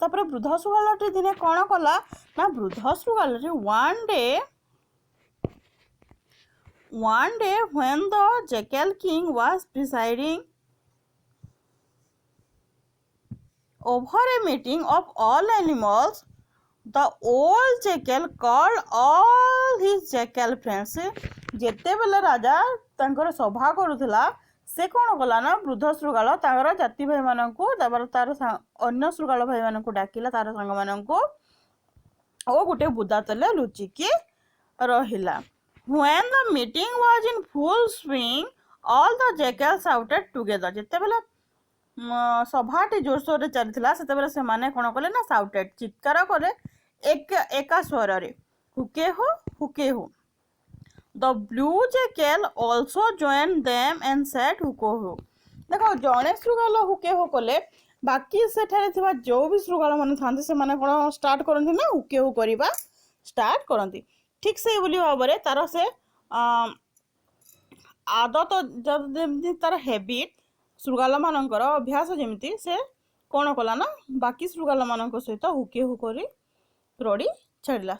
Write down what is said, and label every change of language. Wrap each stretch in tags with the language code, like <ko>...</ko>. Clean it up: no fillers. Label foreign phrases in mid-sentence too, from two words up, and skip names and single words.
<or>ତାପରେ ବୃଦ୍ଧ ଶୃଗାଳଟି ଦିନେ କ'ଣ କଲା ନା ବୃଦ୍ଧ ଶୃଗାଳଟି</or> <en>one day when the jackal king was presiding over a meeting of all animals, the old jackal called all his jackal friends।</en> <or>ଯେତେବେଳେ ରାଜା ତାଙ୍କର ସଭା କରୁଥିଲା ସେ କ'ଣ କଲା ନା ବୃଦ୍ଧ ଶୃଗାଳ ତାଙ୍କର ଜାତି ଭାଇମାନଙ୍କୁ ତାର ଅନ୍ୟ ଶୃଗାଳ ଭାଇମାନଙ୍କୁ ଡାକିଲା, ତାର ସାଙ୍ଗମାନଙ୍କୁ, ଓ ଗୋଟେ ବୁଦା ତଳେ ଲୁଚିକି ରହିଲା।</or> <en>When the meeting was in full swing, all the jackals shouted together।</en> <or>ଯେତେବେଳେ ସଭାଟି ଜୋରସୋରରେ ଚାଲିଥିଲା ସେତେବେଳେ ସେମାନେ କ'ଣ କଲେ ନା shouted ଚିତ୍କାର କଲେ ଏକା ସ୍ୱରରେ, ହୁକେ ହୋ ହୁକେ ହୋ।</or> <en>The blue jackal also joined them and said ହୁକେ ହୋ।</en> <or>ଦେଖ ଜଣେ ଶୃଗାଳ ହୁକେ ହୋ କଲେ ବାକି ସେଠାରେ ଥିବା ଯେଉଁ ବି ଶୃଗାଳ ମାନେ ଥାନ୍ତି ସେମାନେ କ'ଣ ଷ୍ଟାର୍ଟ କରନ୍ତି ନା ହୁକେ ହୋ କରିବା ଷ୍ଟାର୍ଟ କରନ୍ତି। ଠିକ୍ ସେଇଭଳି ଭାବରେ ତାର ସେ ଆଦତ ଯେମିତି ତାର ହେବିଟ୍ ଶୃଗାଳ ମାନଙ୍କର ଅଭ୍ୟାସ ଯେମିତି ସେ କ'ଣ କଲା ନା ବାକି ଶୃଗାଳ ମାନଙ୍କ ସହିତ ହୁକେ ହୋ କରି ରଡ଼ି ଛାଡ଼ିଲା।</or>